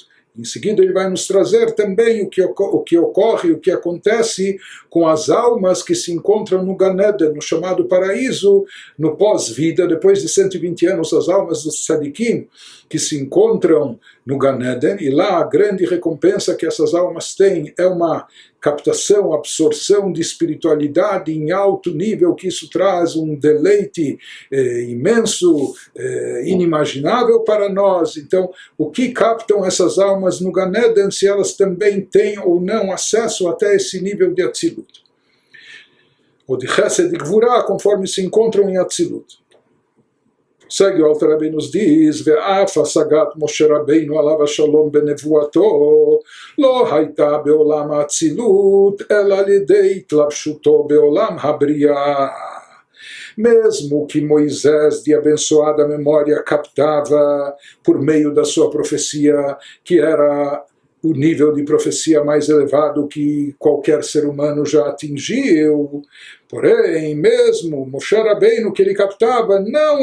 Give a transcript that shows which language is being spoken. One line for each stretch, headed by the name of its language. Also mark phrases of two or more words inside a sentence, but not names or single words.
Portuguese: Em seguida ele vai nos trazer também o que ocorre, o que acontece com as almas que se encontram no Gan Eden, no chamado paraíso, no pós-vida, depois de 120 anos, as almas dos tzadikim que se encontram no Gan Eden, e lá a grande recompensa que essas almas têm é uma captação, absorção de espiritualidade em alto nível, que isso traz um deleite imenso, inimaginável para nós. Então, o que captam essas almas no Gan Eden, se elas também têm ou não acesso até esse nível de Atzilut? Ou de Chesed e Gvurah, conforme se encontram em Atzilut. Segue o Alter Rebbe nos diz,
Hebrew: ואף השגת משה רבינו עליו השלום בנבואתו לא הייתה בעולם האצילות אלא על ידי התלבשותו בעולם הבריאה.
Portuguese: Mesmo que Moisés, de abençoada memória, captava por meio da sua profecia, que era o nível de profecia mais elevado que qualquer ser humano já atingiu, porém, mesmo Moshe Rabbeinu que ele captava não